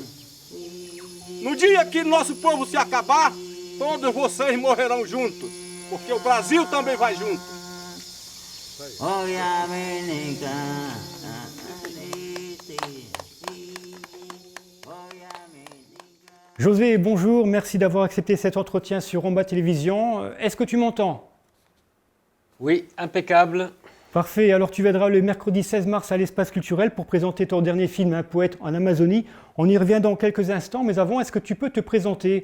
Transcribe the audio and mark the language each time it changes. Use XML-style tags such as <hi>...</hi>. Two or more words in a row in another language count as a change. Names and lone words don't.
<pt>No dia que nosso povo se acabar, todos vocês morrerão juntos. Porque o Brasil também vai junto.</pt> <fr>José, bonjour, merci d'avoir accepté cet entretien sur Romba Télévision. Est-ce que tu m'entends? Oui, impeccable. Parfait, alors tu viendras le mercredi 16 mars à l'Espace Culturel pour présenter ton dernier film, Un poète en Amazonie. On y revient dans quelques instants, mais avant, est-ce que tu peux te présenter?</fr>